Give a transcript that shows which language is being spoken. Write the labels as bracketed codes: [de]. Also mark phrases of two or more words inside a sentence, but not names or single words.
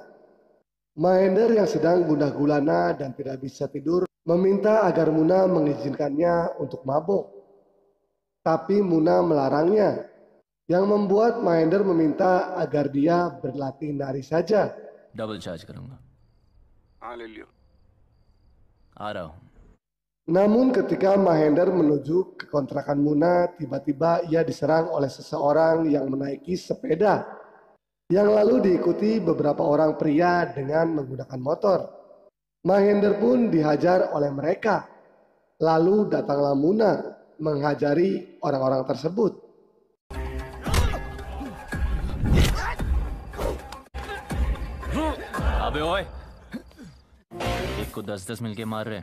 [id] Mahendra yang sedang gundah gulana dan tidak bisa tidur meminta agar Muna mengizinkannya untuk mabok. Tapi Muna melarangnya, yang membuat Mahendra meminta agar dia berlatih nari saja. [en] double charge [hi] करूंगा। हाँ ले लियो। आ रहा हूँ। [id] Namun ketika Mahendra menuju ke kontrakan Muna, tiba-tiba ia diserang oleh seseorang yang menaiki sepeda, yang lalu diikuti beberapa orang pria dengan menggunakan motor. Mahendra pun dihajar oleh mereka. Lalu datanglah Muna menghajari orang-orang tersebut. [hi] अबे ओए, एक को 10-10 मिलके मार रहे हैं।